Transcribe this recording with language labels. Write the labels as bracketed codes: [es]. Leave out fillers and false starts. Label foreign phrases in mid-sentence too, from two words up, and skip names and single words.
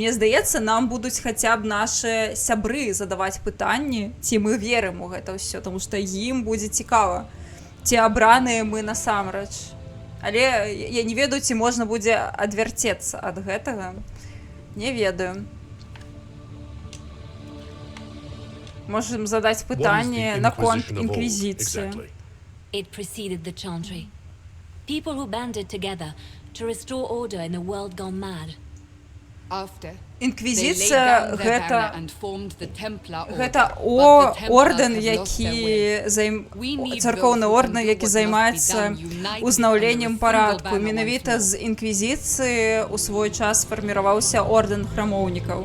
[be] Мне здаецца, нам будуць хаця б нашы сябры задаваць пытанні, ці мы верым у гэта ўсё, таму што ім будзе цікава, ці абраныя мы насамрэч. Але я не ведаю, ці можна будзе адвярцецца ад гэтага. Не ведаю. Можем задаць пытанне наконт інквізіцыі. [en] It preceded the Chantry. People who banded together to restore order in a world gone mad. After, [be] Інквізіцыя гэта ордэн, які царкоўны ордэн, які займаецца узнаўленнем парадку. Менавіта з інквізіцыі ў свой час фарміраваўся ордэн храмоўнікаў.